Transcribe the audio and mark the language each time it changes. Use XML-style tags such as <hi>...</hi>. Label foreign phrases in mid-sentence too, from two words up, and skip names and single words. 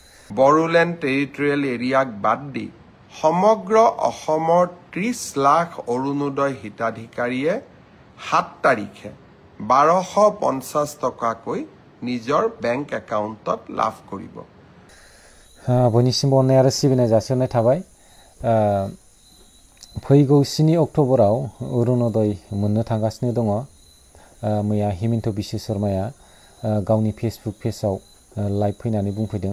<as>বড়োলেণ্ড টেৰিটৰিয়েল এৰিয়াক বাদ দি সমগ্ৰ অসমৰ 30 লাখ অৰুণোদয় হিতাধিকাৰীয়ে 7 তাৰিখে 1250 টকাকৈ নিজৰ বেংক একাউণ্টত লাভ কৰিব।</as> <brx>बयनिसिमबो अननाय आरो सिबिनाय जासिहरनाय थाबाय। फैगौ 7 अक्ट'बराव अरुणोदय मोननो थांगासिनो दङ। मैया हिमन्त बिश्व शर्माया गावनि फेसबुक पेजाव लाइभ फैनानै बुंफैदों।</brx>